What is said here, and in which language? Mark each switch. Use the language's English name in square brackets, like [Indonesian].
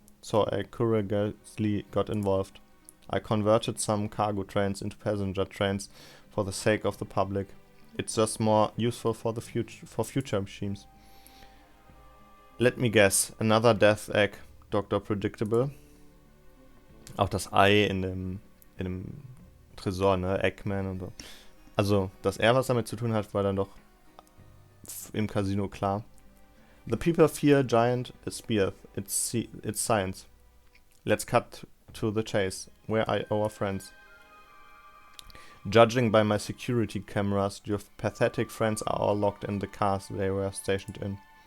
[English] So I courageously got involved. I converted some cargo trains into passenger trains for the sake of the public. It's just more useful for the future machines. Let me guess, another Death Egg, Dr. Predictable. [German] Auch das Ei in dem Tresor, ne, Eggman und so. Also, dass er was damit zu tun hat, war dann doch im Casino klar. [English] The people fear giant spears. It's science. Let's cut to the chase. Where are our friends? Judging by my security cameras, your pathetic friends are all locked in the cars they were stationed in.